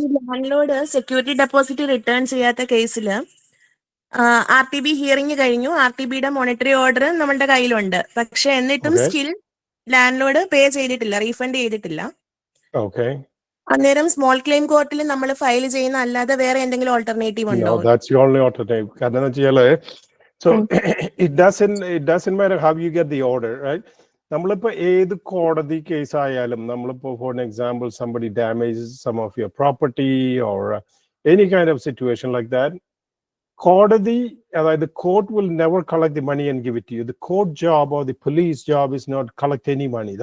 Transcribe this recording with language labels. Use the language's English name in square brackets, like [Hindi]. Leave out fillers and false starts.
[English] landlord security deposit returns [Malayalam] ചെയ്യാത്ത കേസിൽ RTB hearing കഴിഞ്ഞു. RTBയുടെ മോണിറ്ററി ഓർഡർ നമ്മളുടെ കയ്യിലുണ്ട്. പക്ഷെ എന്നിട്ടും സ്റ്റിൽ ലാൻഡ് ലോഡ് പേ ചെയ്തിട്ടില്ല, റീഫണ്ട് ചെയ്തിട്ടില്ല. അന്നേരം സ്മോൾ ക്ലെയിം കോർട്ടിൽ നമ്മൾ ഫയൽ ചെയ്യുന്ന അല്ലാതെ വേറെ എന്തെങ്കിലും ഓൾട്ടർനേറ്റീവ് ഉണ്ടോ? [English] No, that's the only alternative. [Malayalam] കാരണം വെച്ചാല് [English] so it doesn't matter how you get the order, right? [Malayalam] നമ്മളിപ്പോ ഏത് കോടതി കേസ് ആയാലും നമ്മളിപ്പോ [English] for an example somebody damages some of your property or any kind of situation like that, [Malayalam] കോടതി, അതായത് [English] the court will never collect the money and give it to you. The court job or the police job is not collect any money.